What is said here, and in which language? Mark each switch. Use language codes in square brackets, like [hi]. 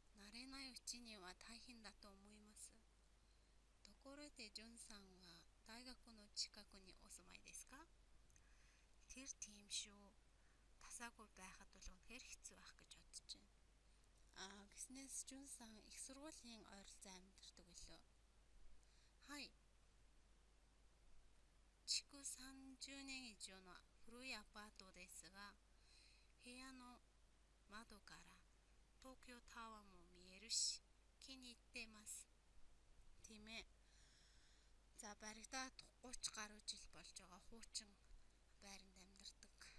[ja] 慣れないうちには大変だと思います。ところでジュンさんは大学の近くにお住まいですか？ [mn] Тэр тийм шүү. Тасаагүй байхад бол үнэхээр хэцүү байх гэж бодож байна. Гэснээс Жун сан их сургуулийн ойролцоо амьдардаг билүү? [ja] はい。築30年以上の古いアパートですが、部屋の窓から東京タワーも見えるし、気に入っています. [mn] Тийм ээ. За баригдаад 30 гаруй жил болж байгаа хуучин байранд амьдардаг.